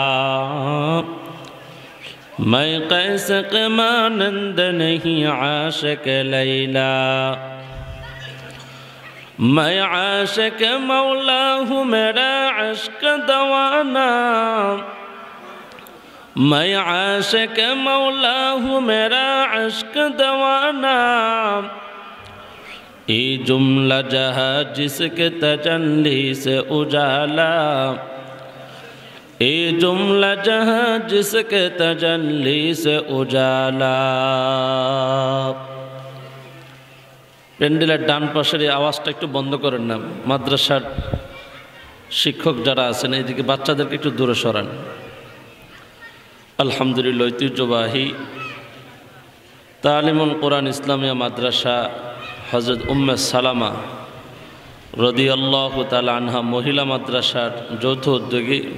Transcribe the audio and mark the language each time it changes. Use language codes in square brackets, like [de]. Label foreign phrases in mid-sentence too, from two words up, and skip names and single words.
[ur] میں قیس کے مانند نہیں عاشق لیلا میں عاشق مولا ہوں میرا عشق دوانا میں عاشق مولا ہوں میرا عشق دوانا یہ جملہ جہاں جس کے تجلی سے اجالا یہ جملہ جہاں جس کے تجلی سے اجالا [bn] প্যান্ডেলের ডান পাশের এই আওয়াজটা একটু বন্ধ করেন না মাদ্রাসার শিক্ষক যারা আছেন এইদিকে বাচ্চাদেরকে একটু দূরে সরান আলহামদুলিল্লাহ ঐতিহ্যবাহী তালিমুল কোরআন ইসলামিয়া মাদ্রাসা হযরত উম্মে সালামা [ar] رضي الله تعالى عنها [bn] মহিলা মাদ্রাসার যৌথ উদ্যোগে